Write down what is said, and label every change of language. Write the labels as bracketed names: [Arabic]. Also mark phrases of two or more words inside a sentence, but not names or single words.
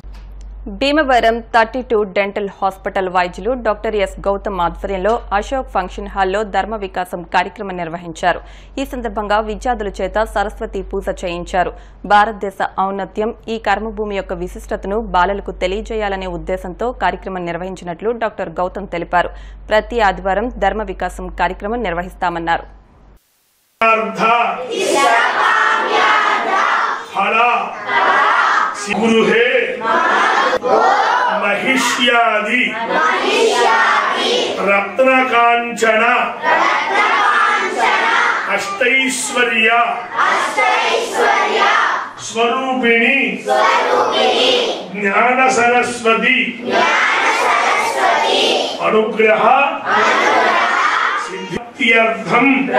[Telugu] భీమవరం 32 డెంటల్ హాస్పిటల్ వైద్యులు డాక్టర్ ఎస్ గౌతమ్ ఆధ్వర్యంలో అశోక్ ఫంక్షన్ హాల్లో ధర్మ వికాసం కార్యక్రమం నిర్వహించారు. ఈ సందర్భంగా విద్యార్థుల చేత సరస్వతి పూజ చేయించారు. భారతదేశ ఔన్నత్యం, ఈ కర్మభూమి యొక్క విశిష్టతను బాలలకు తెలియజేయాలనే ఉద్దేశంతో కార్యక్రమం నిర్వహించినట్లు డాక్టర్ గౌతమ్ తెలిపారు. ప్రతి ఆదివారం ధర్మ వికాసం కార్యక్రమం నిర్వహిస్తామన్నారు. [Sanskrit] महिष्यादि रत्नकांचन अष्टैश्वर्य स्वरूपिणी ज्ञान सरस्वती अनुग्रह सिद्ध्यर्थम